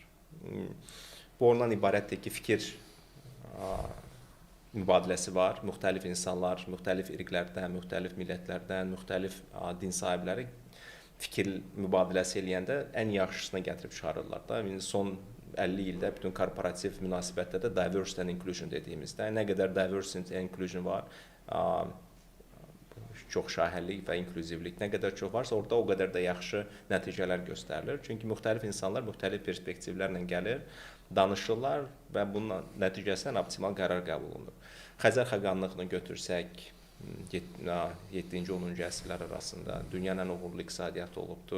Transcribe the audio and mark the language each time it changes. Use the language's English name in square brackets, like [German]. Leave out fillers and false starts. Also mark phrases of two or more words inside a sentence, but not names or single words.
[Azerbaijani] Bu ondan ibarətdir ki, fikir mübadiləsi var. Müxtəlif insanlar, müxtəlif irqlərdən, müxtəlif millətlərdən, müxtəlif din sahibləri fikir mübadiləsi eləyəndə ən yaxşısına gətirib çıxarırlar da. Son 50 ildə bütün korporativ münasibətdə də [English] diversity and inclusion [Azerbaijani] dediyimizdə nə qədər [English] diversity and inclusion [Azerbaijani] var, çox şahinlik və inklüzivlik nə qədər çox varsa, orada o qədər də yaxşı nəticələr göstərilir. Çünki müxtəlif insanlar müxtəlif perspektivlərlə gəlir, danışırlar və bunun nəticəsində optimal qərar qəbul olunur. Xəzər xəqanlığını götürsək, 7-ci 10-cu əsrlər arasında dünyanın ən uğurlu iqtisadiyyatı olubdur.